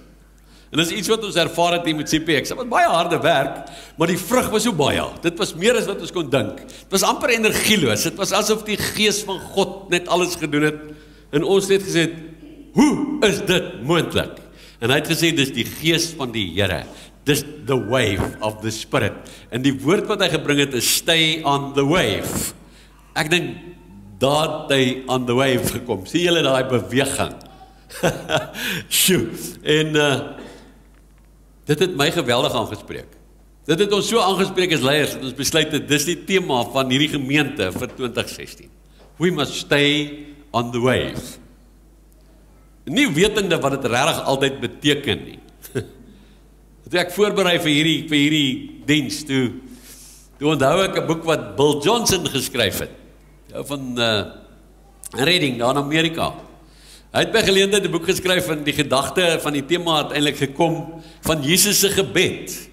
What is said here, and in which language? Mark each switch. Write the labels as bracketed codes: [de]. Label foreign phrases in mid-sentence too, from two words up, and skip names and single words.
[af] En dis iets wat ons ervaar het hier met CPX. Dit was baie harde werk, maar die vrug was so baie. Dit was meer as wat ons kon dink. Dit was amper energieloos. Dit was asof die Gees van God net alles gedoen het en ons net gesê het, hoe is dit moontlik? En hy het gesê, dis die Gees van die Here. [en] Dis the wave of the Spirit. [af] En die woord wat hy gebring het is [en] stay on the wave. [af] Ek dink daar het hy [en] on the wave [af] gekom. Sien julle daai beweging? Sjoe. En dit het my geweldig aangespreek. Dit het ons so aangespreek as leiers, dat ons besluit het, dis die tema van hierdie gemeente vir 2016. [en] We must stay on the wave. [af] Nie wetende wat dit regtig altyd beteken nie. Toe ek voorberei vir hierdie diens, toe onthou ek 'n boek wat Bill Johnson geskryf het. Van Reading, daar in Amerika. Hy het by geleentheid 'n boek geskryf en die gedagte van die tema het eintlik gekom van Jesus se gebed.